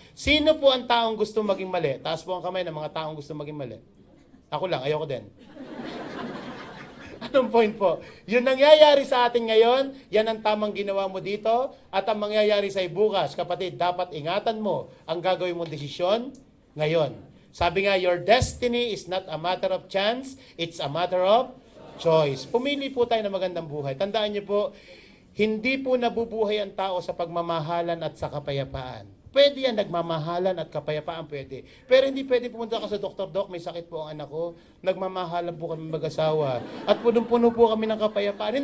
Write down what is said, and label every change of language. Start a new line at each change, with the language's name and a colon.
Filipino: Sino po ang taong gusto maging mali? Taas po ang kamay ng mga taong gusto maging mali. Ako lang, ayoko din. Anong point po? Yung nangyayari sa atin ngayon, yan ang tamang ginawa mo dito, at ang mangyayari sa bukas, kapatid, dapat ingatan mo ang gagawin mong desisyon ngayon. Sabi nga,
English: your destiny is not a matter of chance, it's a matter of choice.
Filipino: Pumili po tayo ng magandang buhay. Tandaan niyo po, hindi po nabubuhay ang tao sa pagmamahalan at sa kapayapaan. Pwede yan, nagmamahalan at kapayapaan pwede. Pero hindi pwede pumunta ka sa doktor, Dok, may sakit po ang anak ko, nagmamahalan po kami mag-asawa, at punong-puno po kami ng kapayapaan.